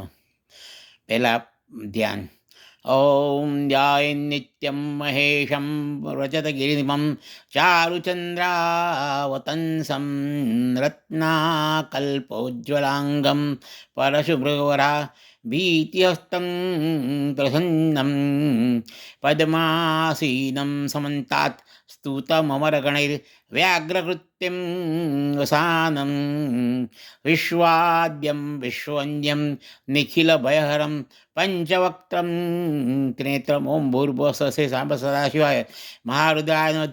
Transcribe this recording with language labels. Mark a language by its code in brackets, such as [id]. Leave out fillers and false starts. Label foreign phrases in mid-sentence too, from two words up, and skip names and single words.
[gu] પહેલાં ધ્યાન. [sa] ઓમ ધ્યાય નિત્યમ મહેશમ રજતગિરિમમ ચારુચંદ્રાવતંસમ રત્નાકલ્પોજ્વલાંગમ પરશુભૃવરા ભીતિહસ્तं પ્રસન્नं પદ્માસીनं સમંતાत् स्तूतममरगणैर्व्याघ्रकृत्यं वसानं विश्वाद्यं विश्ववन्द्यं निखिलभयहरं पञ्चवक्त्रं त्रिनेत्रम् ओं भूर्भुवस्सुः साम्ब सदाशिवाय महारुद्राय नमः.